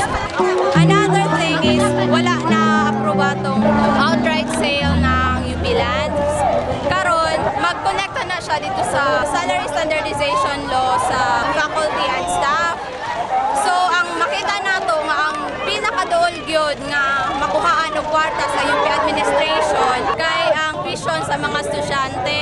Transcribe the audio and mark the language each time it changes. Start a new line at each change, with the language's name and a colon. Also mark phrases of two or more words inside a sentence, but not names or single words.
English: Another thing is wala na aprobatong outright sale ng UP lands.
Cebuano: Karon magkonekta na siya dito sa
English: salary standardization law
Cebuano: sa
English: faculty and staff.
Cebuano: So ang makita nato nga ang pinakaduol gyud nga makuhaan og kwarta sa UP administration kay ang tuition sa mga estudyante.